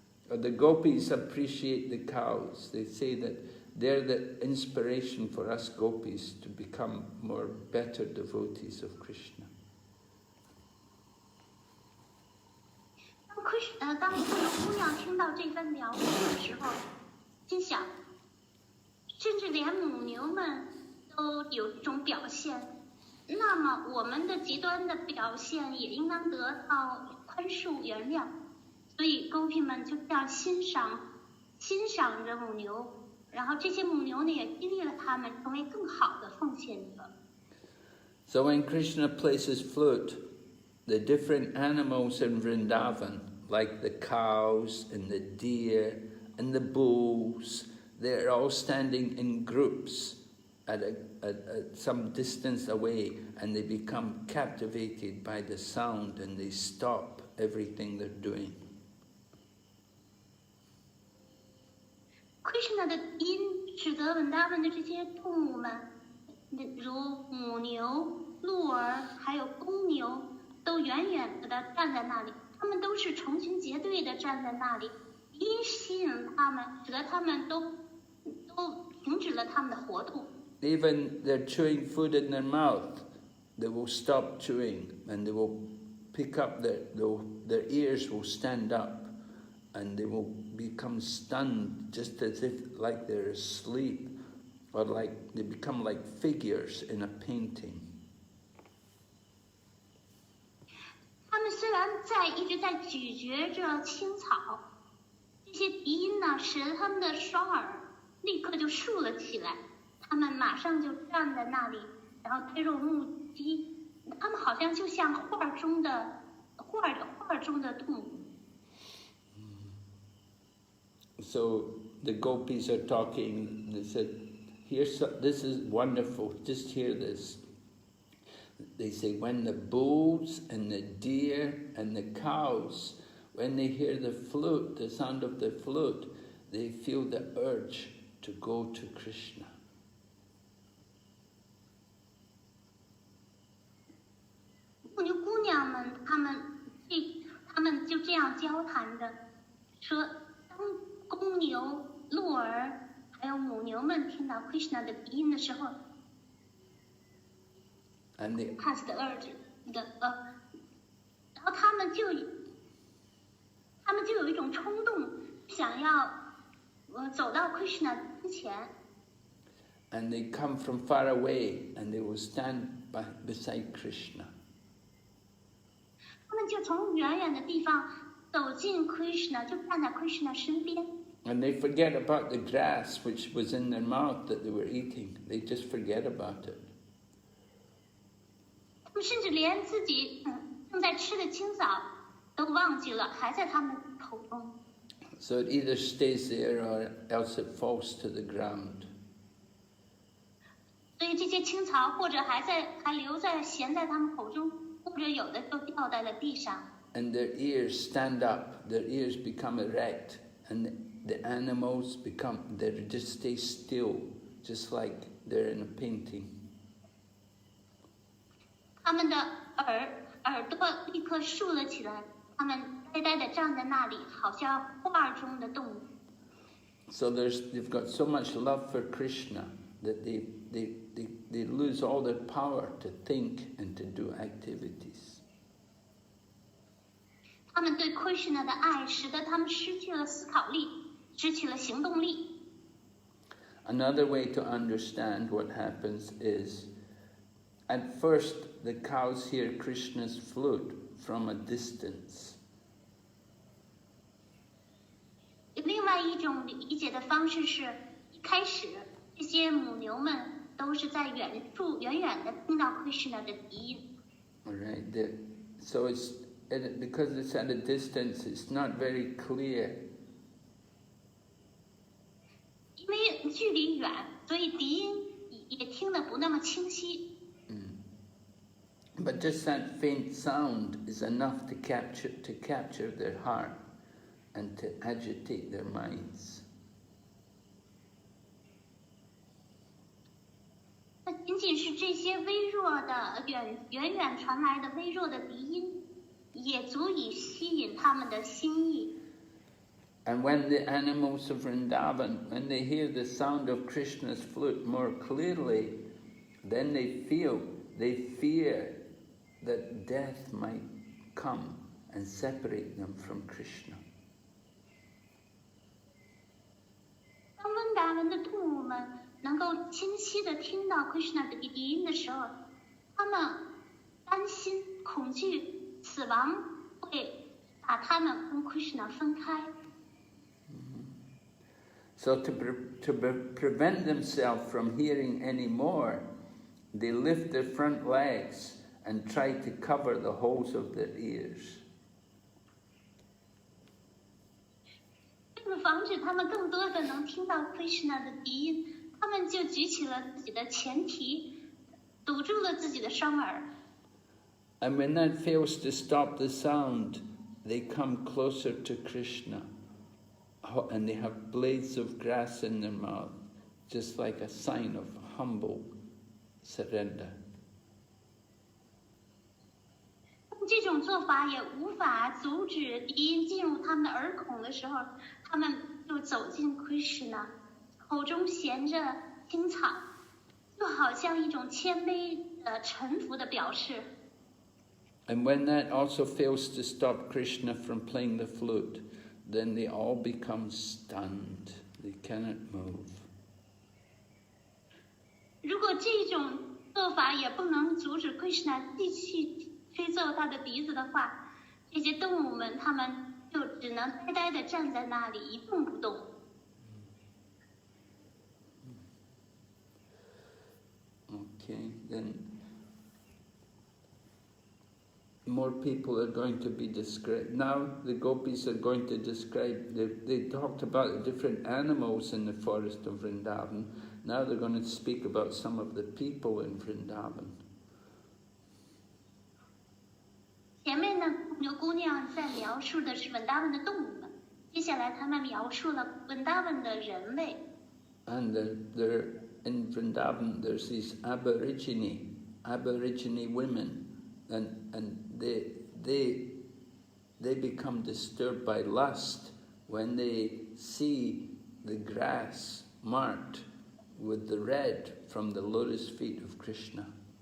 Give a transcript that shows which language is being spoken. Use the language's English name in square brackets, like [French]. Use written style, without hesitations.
[English] The gopis appreciate the cows. They say that they're the inspiration for us gopis to become better devotees of Krishna. [Chinese] 当这个姑娘听到这番描述的时候，心想，甚至连母牛们都有这种表现，那么我们的极端的表现也应当得到宽恕原谅。所以狗屁们就这样欣赏着母牛，然后这些母牛呢也激励了他们成为更好的奉献者。 [English] So when Krishna plays his flute, the different animals in Vrindavan, like the cows and the deer and the bulls, they're all standing in groups at some distance away, and they become captivated by the sound, and they stop everything they're doing. [Chinese] Krishna 的音使得文达文的这些动物们，如母牛、鹿儿还有公牛，都远远的站在那里，他们都是成群结队的站在那里，音吸引他们，使得他们都停止了他们的活动。 [English] Even they're chewing food in their mouth, they will stop chewing and they will pick up their ears will stand up and they will become stunned just as if like they're asleep, or like they become like figures in a painting. [Chinese] 他们虽然一直在咀嚼着青草，这些笛音呢，使得他们的双耳立刻就竖了起来，他们马上就站在那里，然后推着木屐，他们好像就像画中的动物。 [English] So the gopis are talking. They said, "This is wonderful. Just hear this." They say, when the bulls and the deer and the cows, when they hear the flute, the sound of the flute, they feel the urge to go to Krishna. [Chinese] 牧牛姑娘们，她们就这样交谈着，说，当公牛、鹿儿还有母牛们听到 Krishna 的笛音的时候。 [English] And the has the urge [Chinese] 然后他们就有一种冲动，想要走到 Krishna 之前。 [English] And they come from far away and they will stand beside Krishna. [Chinese] 他们就从远远的地方走进 Krishna， 就站在 Krishna 身边。 [English] And they forget about the grass which was in their mouth that they were eating. They just forget about it. [Chinese] 他们甚至连自己正在吃的青草都忘记了，还在他们口中。 [English] So it either stays there or else it falls to the ground. [Chinese] 所以这些青草或者还留在闲在他们口中，或者有的就掉在了地上。 [English] And their ears stand up, their ears become erect, and the animals they just stay still, just like they're in a painting. [Chinese] 他们的耳朵立刻竖了起来，他们呆呆地站在那里，好像画中的动物。 [English] So they've got so much love for Krishna that they lose all their power to think and to do activities. [Chinese] 他们对 Krishna 的爱，使得他们失去了思考力，失去了行动力。 [English] Another way to understand what happens is, at first the cows hear Krishna's flute from a distance. [Chinese] 另外一种理解的方式是，一开始这些母牛们都是在远远的听到 Krishna 的笛音。 [English] All right. So because it's at a distance, it's not very clear. [Chinese] 因为距离远，所以笛音也听得不那么清晰。 [English] But just that faint sound is enough to capture their heart and to agitate their minds. [Chinese] 那仅仅是这些微弱的远远传来的微弱的笛音，也足以吸引他们的心意。 [English] And when the animals of Vrindavan, when they hear the sound of Krishna's flute more clearly, then they fear that death might come and separate them from Krishna. [Chinese] 当温达文的动物们能够清晰地听到 Krishna 的笛音的时候，他们担心、恐惧死亡会把他们跟 Krishna 分开。 [English] So to prevent themselves from hearing any more, they lift their front legs and try to cover the holes of their ears. [Chinese] 为了防止他们更多的能听到 Krishna 的笛音，他们就举起了自己的前蹄，堵住了自己的双耳。 [English] And when that fails to stop the sound, they come closer to Krishna. And they have blades of grass in their mouth, just like a sign of humble surrender. [Chinese] 这种做法也无法阻止笛音进入他们的耳孔的时候，他们就走进 Krishna， 口中衔着青草，就好像一种谦卑臣服的表示。 [English] And when that also fails to stop Krishna from playing the flute, then they all become stunned. They cannot move. [Chinese] 如果这种做法也不能阻止 Krishna 继续吹奏他的笛子的话，这些动物们他们就只能呆呆地站在那里一动不动。 [English] Okay, then more people are going to be described. Now the gopis are going to describe, they talked about the different animals in the forest of Vrindavan. Now they're going to speak about some of the people in Vrindavan. [Chinese] 前面呢，姑娘在描述的是文达文的动物们，接下来他们描述了文达文的人类。 [English] And they're in Vrindavan, there's these Aborigine women, and they become disturbed by lust when they see the grass marked with the red from the lotus feet of Krishna.